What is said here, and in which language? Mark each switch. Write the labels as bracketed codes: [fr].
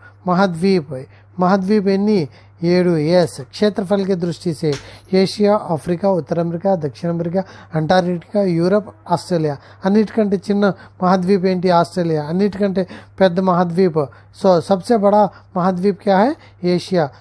[te] महाद्वीप ఎన్ని? 7. ఎస్. [hi] क्षेत्रफल के दृष्टि से ఏషియా, అఫ్రికా, उत्तर अमेरिका, दक्षिण अमेरिका, अंटार्कटिका, यूरोप, ఆస్ట్రేలియా. [te] అన్నిటికంటే చిన్న महाद्वीप ఏంటి? ఆస్ట్రేలియా. అన్నిటికంటే పెద్ద [hi] महाद्वीप, सो सबसे बड़ा महाद्वीप क्या है? एशिया.